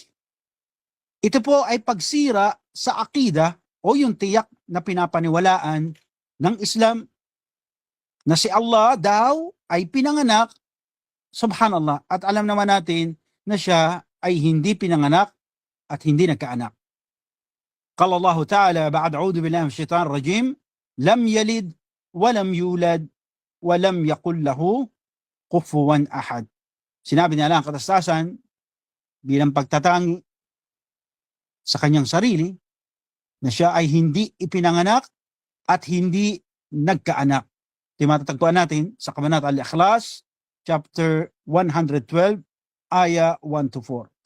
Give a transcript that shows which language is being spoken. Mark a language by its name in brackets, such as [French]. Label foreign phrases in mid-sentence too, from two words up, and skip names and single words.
[Filipino] Ito po ay pagsira sa akida o yung tiyak na pinapaniwalaan ng Islam na si Allah daw ay pinanganak, subhanallah, at alam naman natin na siya ay hindi pinanganak at hindi nagkaanak. [Arabic] قال الله تعالى بعد أعوذ بالله من الشيطان الرجيم، لم يلد ولم يولد ولم يكن له كفوا أحد. [Filipino] Sinabi niya lang katastasan bilang pagtatangi sa kanyang sarili na siya ay hindi ipinanganak at hindi nagkaanak. Ito yung matatagpuan natin sa Kabanata Al-Ikhlas, chapter 112, aya 1-4.